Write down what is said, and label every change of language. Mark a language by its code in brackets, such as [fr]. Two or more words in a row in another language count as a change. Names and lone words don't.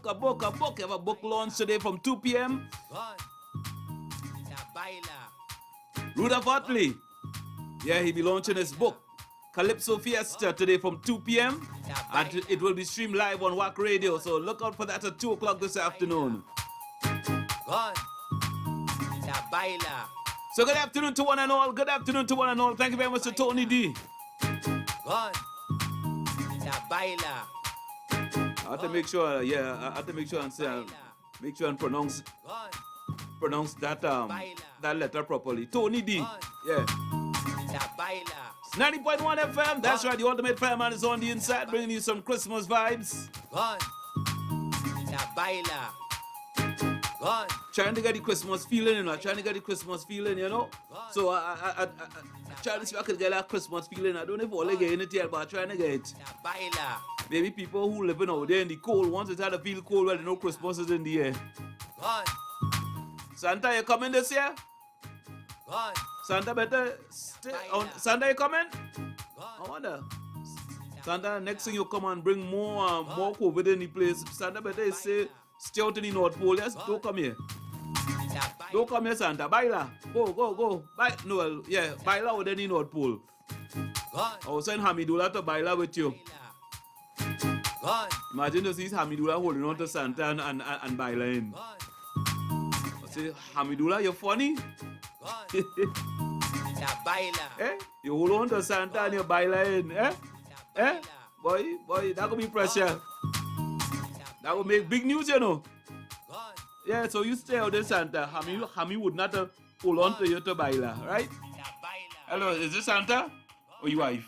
[en] You have a book launch today from 2 p.m. Rudolph Altley. Yeah, he'll be launching his book, Calypso Fiesta, today from 2 p.m. And it will be streamed live on WACK Radio. So look out for that at 2 o'clock this afternoon. Gone. [es] La baila. [en] So good afternoon to one and all. Good afternoon to one and all. Thank you very much to Tony D. Gone. [es] La baila. [en] I have to make sure, I have to make sure and say, make sure and pronounce that that letter properly. Tony D. Yeah. [es] La baila. [en] 90.1 FM. That's right. The ultimate fireman is on the inside, bringing you some Christmas vibes. Gone. [es] La baila. [en] Gone. Trying to get the Christmas feeling, you know. Trying to get the Christmas feeling, you know. So I trying to see if I could get that Christmas feeling. I don't know if all getting it yet, but I'm trying to get it. [es] La baila. [en] Maybe people who living out there in the cold, once it's had to feel cold, well, they know Christmas is in the air. Gone. Santa, you coming this year? Gone. Santa better stay on. Santa, you coming? I wonder. Santa, next thing you come and bring more COVID in the place. Santa better say stay out in the North Pole. Yes, don't come here. Don't come here, Santa. Baila. Go. No, yeah, baila out in the North Pole. I was saying Hamidullah to baila with you. Imagine to see Hamidullah holding on to Santa and bailing. I say, Hamidullah, you're funny. [es] La baila. Eh? [en] You hold on to Santa and you're bailing. Eh? Boy, that could be pressure. That would make big news, you know. Yeah, so you stay out there, Santa. Hami would not hold on to you to baila, right? Hello, is this Santa? Or your wife?